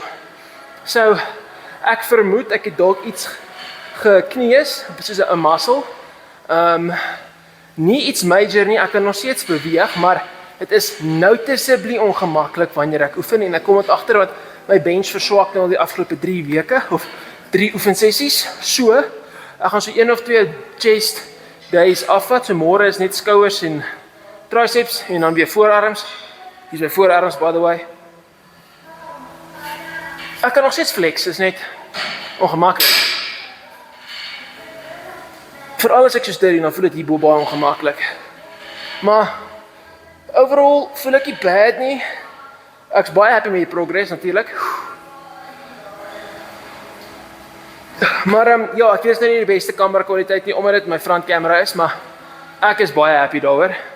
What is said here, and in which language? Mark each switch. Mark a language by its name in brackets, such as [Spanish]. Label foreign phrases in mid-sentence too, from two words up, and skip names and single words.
[Afrikaans] So ek vermoed ek het dalk iets gekneus, soos 'n muscle. Nie iets major nie, ek kan nog steeds beweeg, maar dit is noticeably ongemaklik wanneer ek oefen en ek kom dit agter want my bench verswak nou al die afgelope 3 weke of 3 oefensessies. So, ek gaan so 1 of 2 [English] chest days [Afrikaans] afvat. So môre is net skouers en triceps en dan weer voorarms. Hier is my voorarms [English] by the way. [Afrikaans] Ek kan nog steeds flex, is net ongemaklik. Veral as ek so dit doen, dan voel dit hierbo baie ongemaklik. Maar overall voel ek nie bad nie. Ek's baie happy met die progress natuurlik. Maar ja, ek weet nou nie die beste camera kwaliteit nie omdat dit my [English] front camera [Afrikaans] is, maar ek is baie happy daaroor.